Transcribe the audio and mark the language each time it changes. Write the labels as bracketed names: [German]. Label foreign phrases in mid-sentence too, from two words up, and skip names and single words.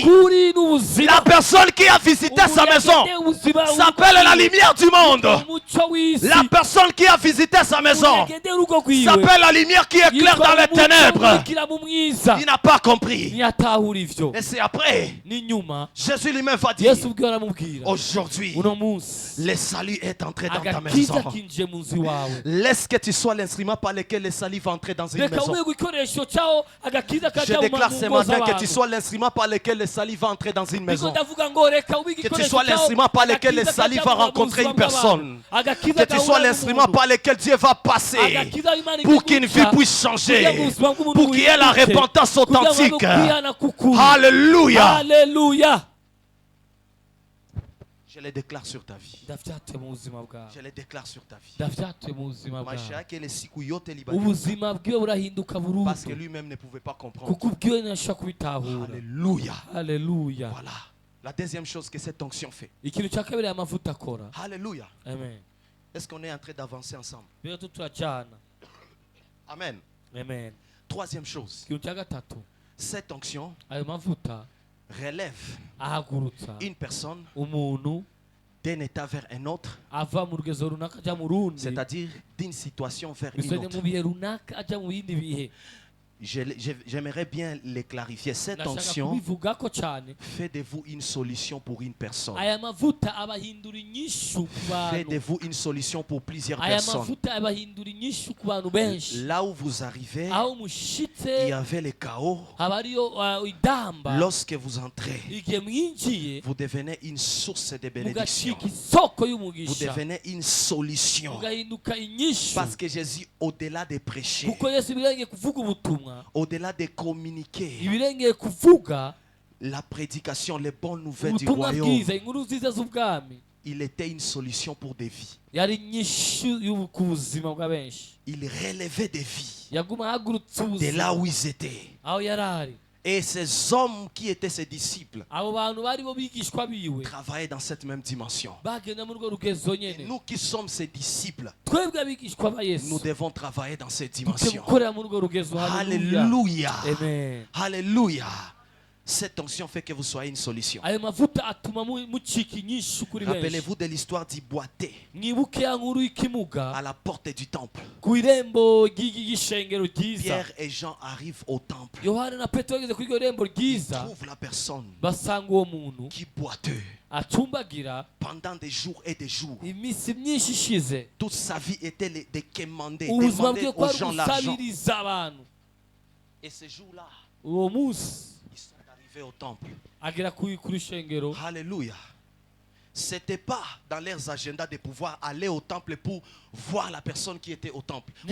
[French] La personne qui a visité sa maison s'appelle la lumière du monde. La personne qui a visité sa maison s'appelle la lumière qui éclaire dans les ténèbres. Il n'a pas compris. Et c'est après, Jésus lui-même va dire, Aujourd'hui, [Rundi] uno munsi [French] le salut est entré dans ta [Rundi] agakiza [French] maison. [Rundi] kinjiye mu nzu iwawe. [French] Laisse que tu sois l'instrument par lequel le salut va entrer dans une [Rundi] Reka [French] maison. [Rundi] ube igikoresho cyawo agakiza [French] Je [Rundi] kajya [French] déclare [Rundi] mu [French] ce [Rundi] ngo [French] matin que tu [Rundi] z'abantu. [French] sois l'instrument par lequel le salut va entrer dans une [Rundi] Niko [French] maison. [Rundi] ndavuga ngo reka ube [French] Que tu [Rundi] igikoresho [French] sois l'instrument par lequel le [Rundi] agakiza [French] salut [Rundi] kajya [French] va [Rundi] mu [French] rencontrer [Rundi] buzima [French] une personne. [Rundi] bw'abantu. Agakiza [French] Que tu sois [Rundi] gahura [French] l'instrument [Rundi] n'umuntu. [French] par lequel Dieu va passer [Rundi] Agakiza Imana [French] pour [Rundi] igiye [French] qu'une [Rundi] guca, [French] vie puisse changer, [Rundi] kugira ngo ubuzima bw'umuntu [French] pour qu'il y ait la [Rundi] buhinduke, [French] repentance [Rundi] kugira ngo [French] authentique. [Rundi] habe kwihana k'ukuri. [French] Alléluia. [Rundi] Haleluya. [French] Je les déclare sur ta vie. [Rundi] Ndavyatuye mu buzima bwawe. [French] Je les déclare sur ta vie. [Rundi] Ndavyatuye mu buzima [Swahili] Maisha [Rundi] bwawe. [Swahili] yake ile siku yote libadilika. [Rundi] Ubuzima bwiwe burahinduka [French] Parce que [Rundi] burundu [French] lui-même ne pouvait pas comprendre. [Rundi] kuko ubwiwe ntashobora kubitahura. [French] Alléluia. [Rundi] Haleluya. [French] Voilà. La deuxième chose que cette onction fait. [Rundi] Ikintu cya kabiri aya mavuta akora. [French] Alléluia. Amen. Est-ce qu'on est en train d'avancer ensemble? [Rundi] Biratatu turajyana. Amen. Amen. [French] Troisième chose. [Rundi] Ikintu cya gatatu [French] Cette onction [Rundi] ayo mavuta [French] relève [Rundi] ahagurutsa [French] une personne [Rundi] umuntu [French] d'un état vers un autre, [Rundi] ava mu rugezo runaka ajya mu rundi, [French] c'est-à-dire d'une situation vers une [Rundi] bisone [French] autre. [Rundi] mu bihe runaka ajya mu bindi bihe. [French] J'aimerais bien les clarifier. Cette [Rundi] Ndashaka [French] onction [Rundi] kubivugako cyane. [French] fait de vous une solution pour une personne. [Rundi] Aya mavuta abahindura inyishu ku [French] Fait [Rundi] bantu. [French] de vous une solution pour plusieurs [Rundi] Aya [French] personnes. [Rundi] mavuta abahindura inyishu ku bantu benshi. [French] Là où vous arrivez, [Rundi] Aho [French] il y [Rundi] mushitse [French] avait le chaos. [Rundi] haba hariyo idamba. [French] Lorsque vous entrez, [Rundi] Igihe mwinjiye [French] vous devenez une source de bénédiction. [Rundi] mugacika isoko [French] Vous [Rundi] y'umugisha, [French] devenez une solution. [Rundi] mugahinduka inyishu. [French] Parce que Jésus, au-delà de prêcher, [Rundi] Kuko Yesu ibirengeye kuvuga ubutumwa, [French] au-delà de communiquer [Rundi] ibirengeye kuvuga [French] la prédication, les bonnes nouvelles du [Rundi] ubutumwa [French] royaume, [Rundi] bwiza, inkuru nziza z'ubwami, [French] il était une solution pour des vies. [Rundi] yari inyishu ku buzima bwa benshi. [French] Il relevait des vies [Rundi] Yaguma ahagurutsa [French] de là [Rundi] ubuzima [French] où ils étaient. [Rundi] aho yari ari. [French] Et ces hommes qui étaient ses disciples [Rundi] Abo bantu bari bo bigishwa biwe [French] travaillaient dans cette même dimension. [Rundi] bagenda muri urwo rugezo [French] Et [Rundi] nyene. [French] nous qui sommes ses disciples, [Rundi] Twebwe abigishwa ba [French] nous [Rundi] Yesu [French] devons travailler dans cette [Rundi] dukwiye [French] dimension. [Rundi] gukorera muri urwo rugezo. Haleluya. [French] Alléluia. Amen. Alléluia. Cette onction fait que vous soyez une solution. [Rundi] Ayo mavuta atuma mucika inyishu kuri benshi. [French] Rappelez-vous de l'histoire du boité [Rundi] Mwibuke ya nkuru y'ikimuga [French] à la porte du temple. [Rundi] ku irembo ry'ishengero ryiza. [French] Pierre et Jean arrivent au temple. [Rundi] Yohana na Petero bageze kuri iryo rembo [French] Ils [Rundi] ryiza, [French] trouvent la personne [Rundi] basanga uwo muntu [French] qui boiteux [Rundi] acumbagira [French] pendant des jours et des jours. [Rundi] iminsi myinshi ishize. [French] Toute sa vie était de quémander, [Rundi] Ubuzima [French] demander [Rundi] bwe [French] aux [Rundi] kwari [French] gens l'argent. [Rundi] gusabiriza abantu. [French] Et ce jour-là, [Rundi] Uwo munsi [French] ils sont arrivés au temple. [Rundi] agera kuri ishengero. [French] Alléluia. C'était pas dans leurs agendas de pouvoir aller au temple pour voir la personne qui était au temple, pour